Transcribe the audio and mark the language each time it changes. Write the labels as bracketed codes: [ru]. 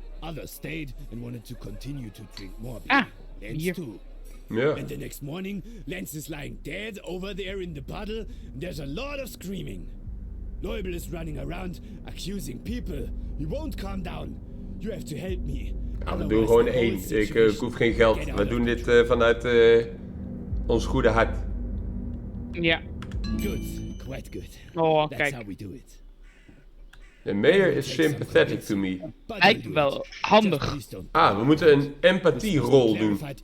[en] Others stayed and wanted to continue to drink more beer. Lenz too. Yeah. And the next morning, Lenz is lying dead over there in the puddle. And there's a lot of screaming. Leubel is running around, accusing people. He won't calm down. You have to help me. [nl] Ja, we doen gewoon één. Ik hoef geen geld. We doen dit vanuit ons goede hart. Ja. [en] Good. Quite good. [nl] Oh, [en] That's [nl] kijk. [en] how we do it. The mayor is sympathetic to me. [nl] Lijkt wel handig. Ah, we moeten een empathierol doen.